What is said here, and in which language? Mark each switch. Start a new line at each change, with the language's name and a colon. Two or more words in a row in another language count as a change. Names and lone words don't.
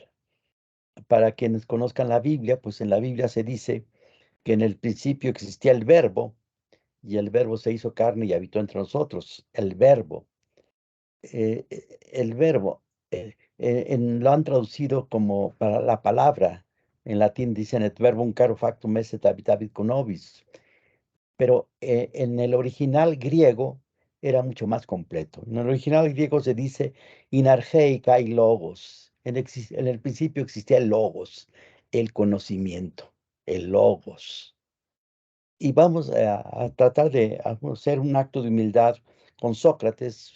Spanish: Para quienes conozcan la Biblia, pues en la Biblia se dice que en el principio existía el verbo y el verbo se hizo carne y habitó entre nosotros. El verbo. El verbo. Lo han traducido como para la palabra. En latín dicen
Latin: et verbum caro factum esse habitavit conobis.
Spanish: Pero en el original griego era mucho más completo. En el original griego se dice
Greek: Ἐν ἀρχῇ καὶ λόγος.
Spanish: En el principio existía el logos, el conocimiento, el logos. Y vamos a tratar de hacer un acto de humildad con Sócrates.